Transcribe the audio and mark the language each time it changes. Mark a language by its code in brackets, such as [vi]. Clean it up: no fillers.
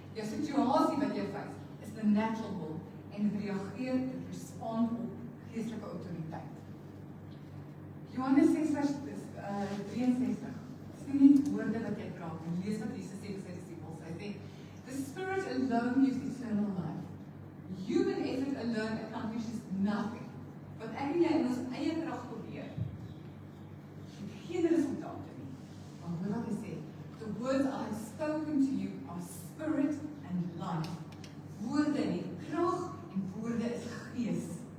[af] Jou situasie wat jy face [en] is the natural world [af] en dit reageer, dit respond op geestelike autoriteit. Johannes 6 vers 63. Dis nie net woorde wat jy praat nie. Lees wat Jesus sê vir sy disippels. Hy sê, [en] the Spirit alone gives eternal life. Human effort alone accomplishes nothing. [af] Wat ek en jy in ons eie krag probeer, het geen resultate nie. Maar hoor wat hy sê, [en] the words I have spoken to you are spirit and life. [af] Woorde het krag en woorde is gees.